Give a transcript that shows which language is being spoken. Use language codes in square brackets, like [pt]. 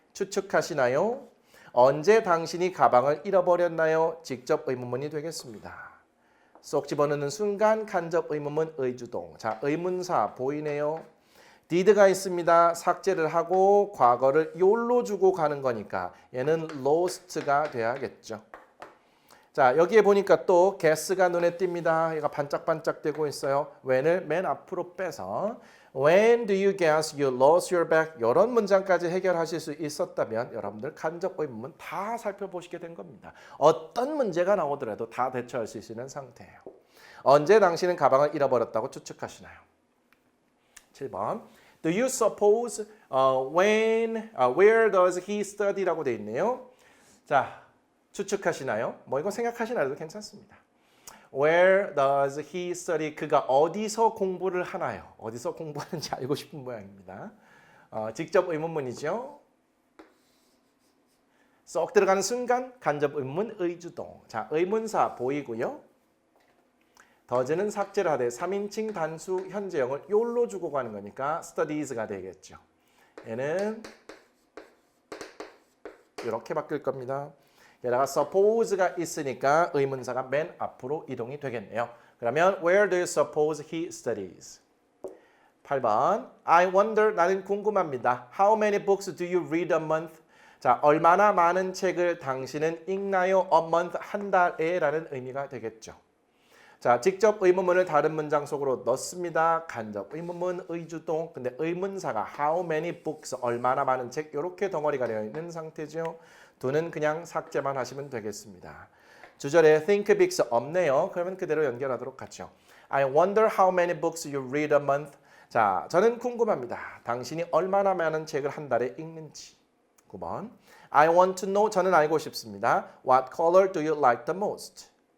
[ko] 추측하시나요? 언제 당신이 가방을 잃어버렸나요? 직접 의문문이 되겠습니다. 쏙 집어넣는 순간 간접 의문문 의주동. 자, 의문사 보이네요. did가 있습니다. 삭제를 하고 과거를 요로 주고 가는 거니까 얘는 lost가 돼야겠죠. 자, 여기에 보니까 또 guess가 눈에 띕니다. 얘가 반짝반짝되고 있어요. [en] when을 [ko] 맨 앞으로 빼서 [en] When do you guess you lost your bag? [ko] 이런 문장까지 해결하실 수 있었다면 여러분들 간접 의문문 다 살펴보시게 된 겁니다. 어떤 문제가 나오더라도 다 대처할 수 있는 상태예요. 언제 당신은 가방을 잃어버렸다고 추측하시나요? [en] 7번 Do you suppose where does he study라고 [ko] 돼 있네요. 자, 추측하시나요? 뭐 이거 생각하시나도 괜찮습니다. [en] Where does he study? [ko] 그가 어디서 공부를 하나요? 어디서 공부하는지 알고 싶은 모양입니다. 직접 의문문이죠. 쏙 들어가는 순간 간접 의문문 의주동. 자, 의문사 보이고요. 더즈는 삭제를 하되 3인칭 단수 현재형을 요로 주고 가는 거니까 studies가 되겠죠. 얘는 이렇게 바뀔 겁니다. 게다가 suppose가 있으니까 의문사가 맨 앞으로 이동이 되겠네요. 그러면 [en] where do you suppose he studies? [ko] 8번 [en] I wonder [ko] 나는 궁금합니다. [en] How many books do you read a month? [ko] 자, 얼마나 많은 책을 당신은 읽나요? A month 한 달에 라는 의미가 되겠죠. 자, 직접 의문문을 다른 문장 속으로 넣습니다. 간접 의문문 의주동. 근데 의문사가 how many books 얼마나 많은 책 이렇게 덩어리가 되어 있는 상태죠. 두는 그냥 삭제만 하시면 되겠습니다. 주절에 think bigs 없네요. 그러면 그대로 연결하도록 하죠. [en] I wonder how many books you read a month. [ko] 자, 저는 궁금합니다. 당신이 얼마나 많은 책을 한 달에 읽는지. [en] 9번 I want to know. [ko] 저는 알고 싶습니다. [en] What color do you like the most?